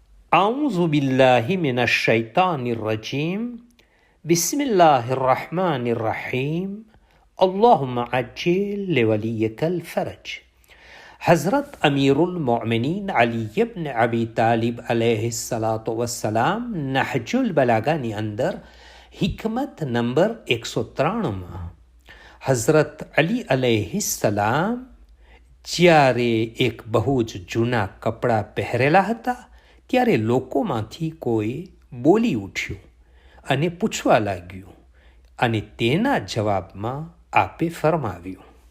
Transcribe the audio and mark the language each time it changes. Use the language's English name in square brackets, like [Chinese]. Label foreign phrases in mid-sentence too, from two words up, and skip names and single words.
[Arabic] أعوذ بالله من الشيطان الرجيم بسم الله الرحمن الرحيم اللهم عجل لوليك الفرج. [Gujarati] हज़रत अमीरुल मोमिनीन अली इब्न अबी तालिब [Arabic] عليه الصلاة والسلام [Gujarati] નહજુલ બલાગાની અંદર હિકમત નંબર 193માં હઝરત અલી અલૈહિસ્સલામ જ્યારે એક બહુ જ જૂના કપડાં પહેરેલા હતા ત્યારે લોકોમાંથી કોઈ બોલી ઉઠ્યું અને પૂછવા લાગ્યું અને તેના જવાબમાં આપે ફરમાવ્યું,